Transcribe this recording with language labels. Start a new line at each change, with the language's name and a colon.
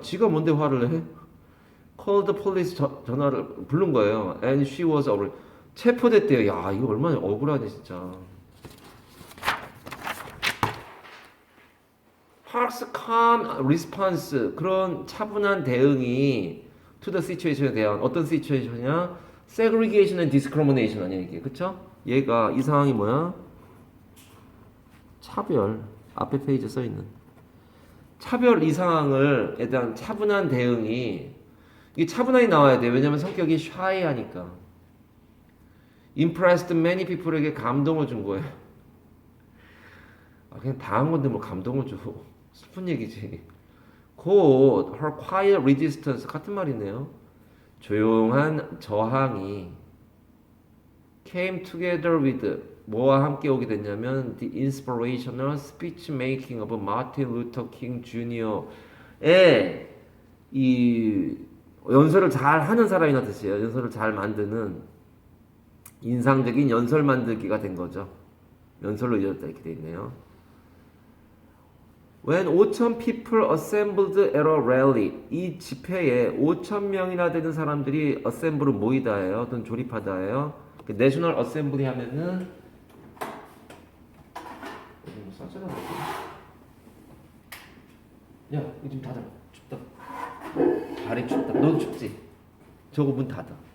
Korean: 지가 뭔데 화를 내?
English: Called the police.
Korean: 전화를 부른 거예요.
English: And she was arrested.
Korean: 체포됐대요. 야, 이거 얼마나 억울하네 진짜.
English: Park's calm response.
Korean: 그런 차분한 대응이
English: to the situation에 대한 어떤 situation이냐? segregation and discrimination
Korean: 아니야 이게. 그쵸? 얘가 이 상황이 뭐야? 차별. 앞에 페이지에 써있는 차별 이 상황을에 대한 차분한 대응이 이게 차분하게 나와야 돼. 왜냐면 성격이 shy하니까.
English: impressed many people
Korean: 에게 감동을 준 거예요. 그냥 당한 건데 뭐 감동을 줘. 슬픈 얘기지. 곧
English: her quiet resistance
Korean: 같은 말이네요. 조용한 저항이
English: came together with
Korean: 뭐와 함께 오게 됐냐면
English: the inspirational speech making of Martin Luther King Jr.
Korean: 의 이 연설을 잘 하는 사람이나 뜻이에요. 연설을 잘 만드는 인상적인 연설 만들기가 된 거죠. 연설로 이어졌다 이렇게 돼 있네요.
English: When 5,000 people assembled at a rally.
Korean: 이 집회에 5,000명이나 되는 사람들이 assemble은 모이다예요. 또는 조립하다예요. 내셔널 어셈블리 하면은 뭐 써잖아. 야, 이거 좀 닫아. 춥다. 발이 춥다. 넌 춥지? 저거 문 닫아.